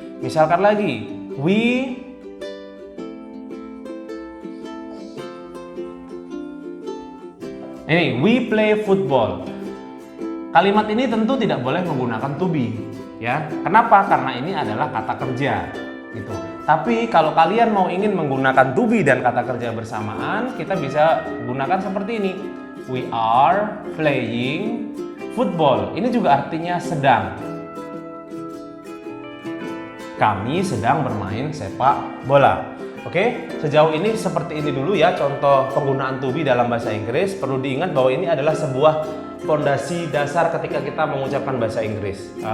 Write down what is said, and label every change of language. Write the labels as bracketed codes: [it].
[id] Misalkan lagi, [en] we play football. [id] Kalimat ini tentu tidak boleh menggunakan to be, ya. Kenapa? Karena ini adalah kata kerja, gitu. Tapi kalau kalian mau ingin menggunakan to be dan kata kerja bersamaan, kita bisa gunakan seperti ini. [en] We are playing football. [id] Ini juga artinya sedang. Kami sedang bermain sepak bola. Oke, sejauh ini seperti ini dulu ya contoh penggunaan to be dalam bahasa Inggris. Perlu diingat bahwa ini adalah sebuah fondasi dasar ketika kita mengucapkan bahasa Inggris.